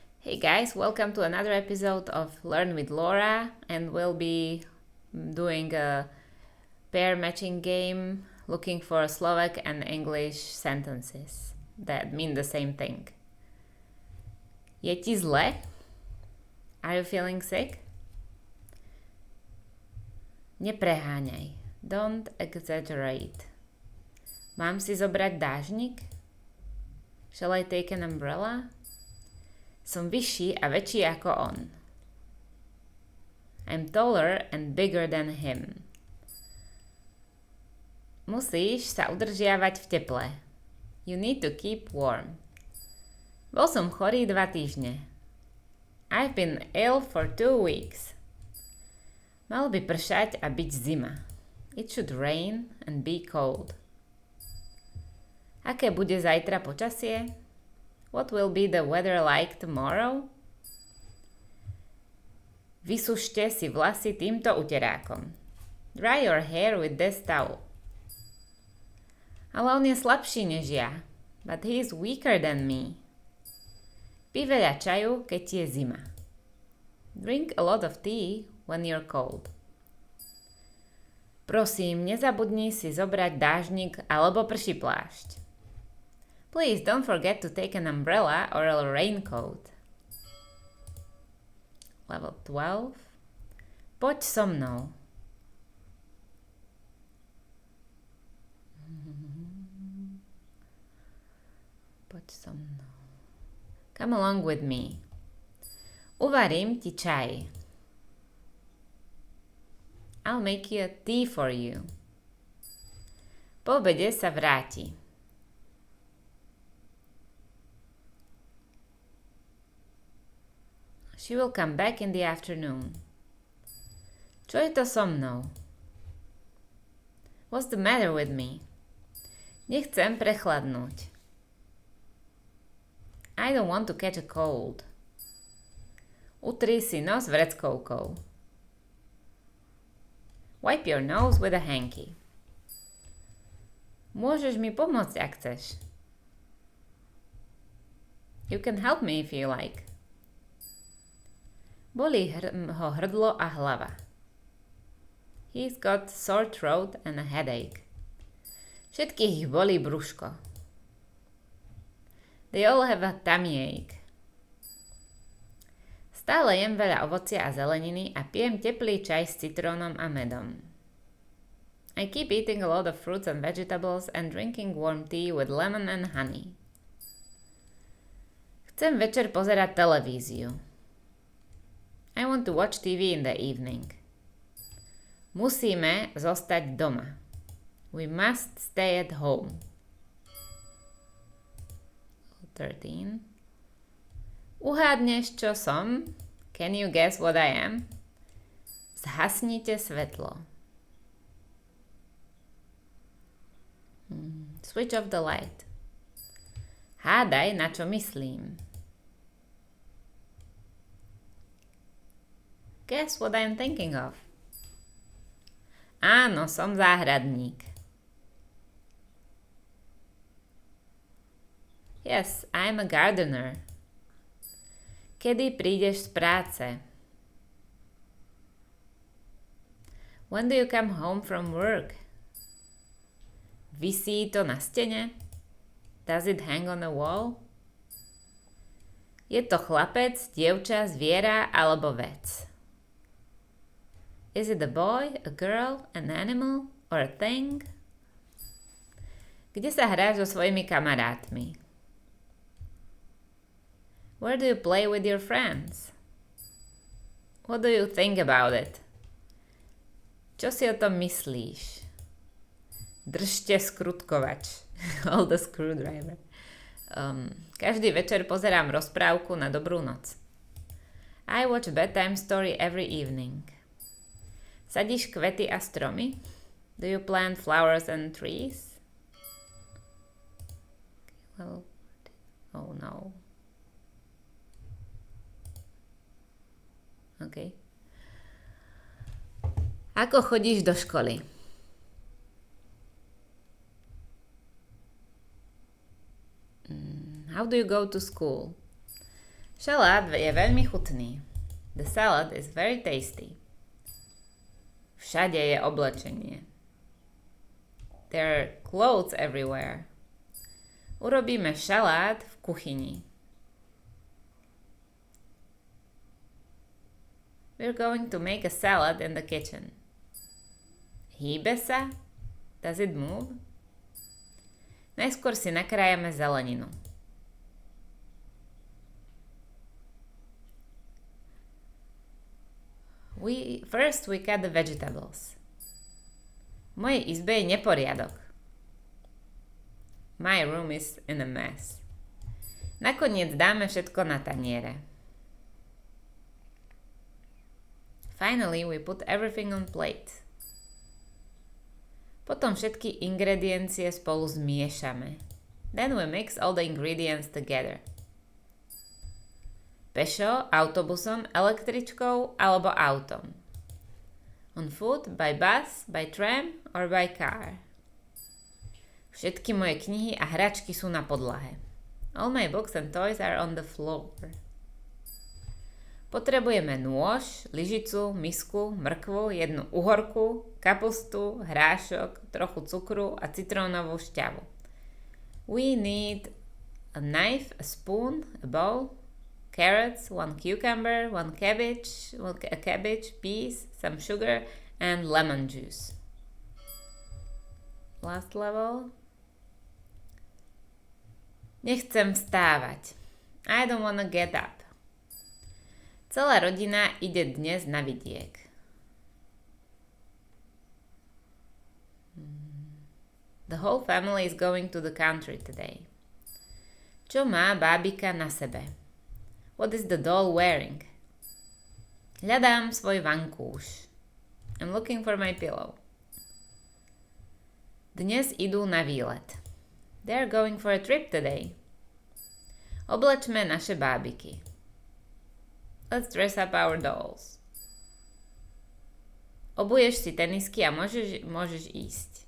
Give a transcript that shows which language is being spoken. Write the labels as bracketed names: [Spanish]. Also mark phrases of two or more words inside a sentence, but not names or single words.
[English] Hey guys, welcome to another episode of Learn with Laura, and we'll be doing a pair matching game looking for Slovak and English sentences that mean the same thing. [Slovak] Je ti zle? [English] Are you feeling sick? [Slovak] Nepreháňaj. [English] Don't exaggerate. [Slovak] Mám si zobrať dážnik? [English] Shall I take an umbrella? [Slovak] Som vyšší a väčší ako on. [English] I'm taller and bigger than him. [Slovak] Musíš sa udržiavať v teple. [English] You need to keep warm. [Slovak] Bol som chorý 2 týždne. [English] I've been ill for 2 weeks. [Slovak] Malo by pršať a byť zima. [English] It should rain and be cold. [Slovak] Aké bude zajtra počasie? [English] What will be the weather like tomorrow? [Slovak] Vysušte si vlasy týmto uterákom. [English] Dry your hair with this towel. [Slovak] Ale on je slabší než ja. [English] But he is weaker than me. [Slovak] Pí veľa čaju, keď je zima. [English] Drink a lot of tea when you're cold. [Slovak] Prosím, nezabudni si zobrať dážnik alebo prší plášť. [English] Please don't forget to take an umbrella or a raincoat. Level 12. [Slovak] Poď so mnou. Poď so mnou. [English] Come along with me. [Slovak] Uvarím ti čaj. [English] I'll make you a tea for you. [Slovak] Po obede sa vráti. [English] She will come back in the afternoon. [Slovak] Čo je to so mnou? [English] What's the matter with me? [Slovak] Nechcem prechladnúť. [English] I don't want to catch a cold. [Slovak] Utri si nos vreckovkou. [English] Wipe your nose with a hanky. [Slovak] Môžeš mi pomôcť, ak chceš. [English] You can help me if you like. [Slovak] Bolí ho hrdlo a hlava. [English] He's got sore throat and a headache. [Slovak] Všetkých ich bolí brúško. [English] They all have a tummy ache. [Slovak] Stále jem veľa ovocia a zeleniny a pijem teplý čaj s citrónom a medom. [English] I keep eating a lot of fruits and vegetables and drinking warm tea with lemon and honey. [Slovak] Chcem večer pozerať televíziu. [English] I want to watch TV in the evening. [Slovak] Musíme zostať doma. [English] We must stay at home. 13. [Slovak] Uhádneš, čo som? [English] Can you guess what I am? [Slovak] Zhasnite svetlo. [English] Switch off the light. [Slovak] Hádaj, na čo myslím. [English] Guess what I'm thinking of. [Slovak] Áno, som záhradník. [English] Yes, I'm a gardener. [Slovak] Kedy prídeš z práce? [English] When do you come home from work? [Slovak] Visí to na stene? [English] Does it hang on the wall? [Slovak] Je to chlapec, dievča, zviera alebo vec? [English] Is it a boy, a girl, an animal, or a thing? [Slovak] Kde sa hráš so svojimi kamarátmi? [English] Where do you play with your friends? What do you think about it? [Slovak] Čo si o tom myslíš? Držte skrutkovač. [English] Hold the screwdriver. [Slovak] Každý večer pozerám rozprávku na dobrú noc. [English] I watch a bedtime story every evening. [Slovak] Sadíš kvety a stromy? [English] Do you plant flowers and trees? Well, oh no. Okay. [Slovak] Ako chodíš do školy? [English] How do you go to school? [Slovak] Šalát je veľmi chutný. [English] The salad is very tasty. [Slovak] Všade je oblečenie. [English] There are clothes everywhere. [Slovak] Urobíme šalát v kuchyni. [English] We're going to make a salad in the kitchen. [Slovak] Hýbe sa? [English] Does it move? [Slovak] Najskôr si nakrájame zeleninu. [English] First we cut the vegetables. [Slovak] V mojej izbe je neporiadok. [English] My room is in a mess. [Slovak] Nakoniec dáme všetko na taniere. [English] Finally we put everything on plate. [Slovak] Potom všetky ingrediencie spolu zmiešame. [English] Then we mix all the ingredients together. [Slovak] Pešo, autobusom, električkou alebo autom. [English] On foot, by bus, by tram or by car. [Slovak] Všetky moje knihy a hračky sú na podlahe. [English] All my books and toys are on the floor. [Slovak] Potrebujeme nôž, lyžicu, misku, mrkvu, jednu uhorku, kapustu, hrášok, trochu cukru a citrónovú šťavu. [English] We need a knife, a spoon, a bowl, carrots, 1 cucumber, 1 cabbage, a cabbage, peas, some sugar, and lemon juice. Last level. [Slovak] Nechcem vstávať. [English] I don't wanna get up. [Slovak] Celá rodina ide dnes na vidiek. [English] The whole family is going to the country today. [Slovak] Čo má bábika na sebe? [English] What is the doll wearing? [Slovak] Hľadám svoj vankúš. [English] I'm looking for my pillow. [Slovak] Dnes idú na výlet. [English] They're going for a trip today. [Slovak] Oblečme naše bábiky. [English] Let's dress up our dolls. [Slovak] Obuješ si tenisky a môžeš ísť.